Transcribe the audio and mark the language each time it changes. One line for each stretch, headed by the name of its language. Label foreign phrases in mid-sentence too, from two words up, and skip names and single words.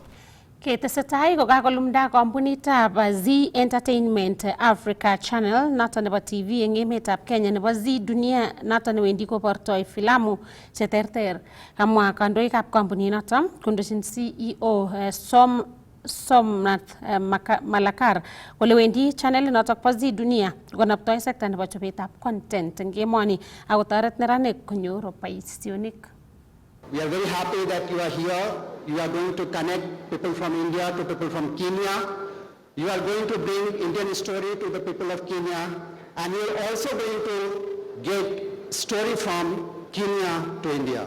Kalenjin: Ketesetai ko kakolumda kampunitab Z Entertainment Africa Channel noton nebo TV eng emetab Kenya nebo Z Dunia noton newendi kobortoi filamu cheterter. Kamwa kandoikab kampunit noton kondochin CEO Somnath Malakar kole wendi channel notok bo Z Dunia konaptoi sekta nebo chobetab content eng emoni ako toret neranik konyor boisionik.
English: We are very happy that you are here. You are going to connect people from India to people from Kenya. You are going to bring Indian story to the people of Kenya. And you are also going to get story from Kenya to India.